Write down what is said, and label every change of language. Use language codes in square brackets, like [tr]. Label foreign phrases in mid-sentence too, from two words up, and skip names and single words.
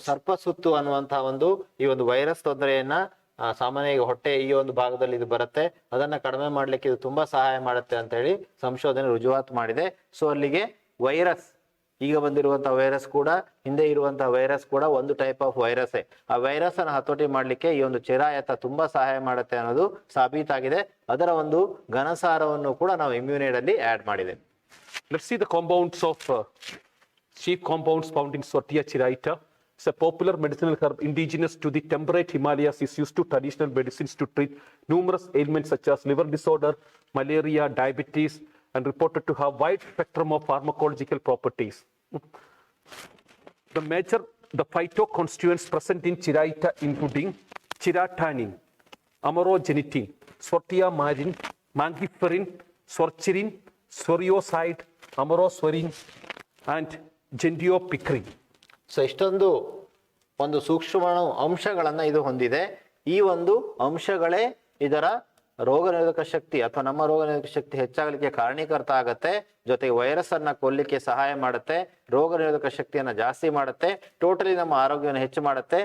[kn] ಸರ್ಪಸುತ್ತು ಅನ್ನುವಂತಹ ಒಂದು ಈ ಒಂದು ವೈರಸ್ ತೊಂದರೆಯನ್ನ ಸಾಮಾನ್ಯವಾಗಿ ಹೊಟ್ಟೆ ಈ ಒಂದು ಭಾಗದಲ್ಲಿ ಇದು ಬರುತ್ತೆ, ಅದನ್ನ ಕಡಿಮೆ ಮಾಡ್ಲಿಕ್ಕೆ ಇದು ತುಂಬಾ ಸಹಾಯ ಮಾಡುತ್ತೆ ಅಂತ ಹೇಳಿ ಸಂಶೋಧನೆ ರುಜುವಾತು ಮಾಡಿದೆ. ಸೊ ಅಲ್ಲಿಗೆ ವೈರಸ್, ಈಗ ಬಂದಿರುವಂತಹ ವೈರಸ್ ಕೂಡ, ಹಿಂದೆ ಇರುವಂತಹ ವೈರಸ್ ಕೂಡ ಒಂದು [en] type of virus. [kn] ಆ ವೈರಸ್ ಅನ್ನು ಹತೋಟಿ ಮಾಡ್ಲಿಕ್ಕೆ ಈ ಒಂದು ಚಿರಾಯತ ತುಂಬಾ ಸಹಾಯ ಮಾಡುತ್ತೆ ಅನ್ನೋದು ಸಾಬೀತಾಗಿದೆ. ಅದರ ಒಂದು ಘನಸಾರವನ್ನು ಕೂಡ ನಾವು ಇಮ್ಯುನೇಡ್ ಅಲ್ಲಿ ಆಡ್ ಮಾಡಿದೆ. [en] Let's see the compounds of chief compounds found in Swartia chiraita. It's a popular medicinal herb indigenous to the temperate Himalayas, is used to traditional medicines to treat numerous ailments such as liver disorder, malaria, diabetes, and reported to have wide spectrum of pharmacological properties. The phytoconstituents present in chiraita including chiratanin, amarogenitin, Swartia marin, mangiferin, swarchirin, sorioside, amaroswarin, and gendiopicarin. [kn] ಸೊ ಇಷ್ಟೊಂದು ಒಂದು ಸೂಕ್ಷ್ಮ ಅಂಶಗಳನ್ನ ಇದು ಹೊಂದಿದೆ. ಈ ಒಂದು ಅಂಶಗಳೇ ಇದರ ರೋಗ ನಿರೋಧಕ ಶಕ್ತಿ ಅಥವಾ ನಮ್ಮ ರೋಗ ನಿರೋಧಕ ಶಕ್ತಿ ಹೆಚ್ಚಾಗಲಿಕ್ಕೆ ಕಾರಣೀಕರ್ತ ಆಗತ್ತೆ. ಜೊತೆಗೆ ವೈರಸ್ ಅನ್ನ ಕೊಲ್ಲಿಕ್ಕೆ ಸಹಾಯ ಮಾಡುತ್ತೆ, ರೋಗ ನಿರೋಧಕ ಶಕ್ತಿಯನ್ನ ಜಾಸ್ತಿ ಮಾಡುತ್ತೆ, ಟೋಟಲಿ ನಮ್ಮ ಆರೋಗ್ಯವನ್ನು ಹೆಚ್ಚು ಮಾಡುತ್ತೆ.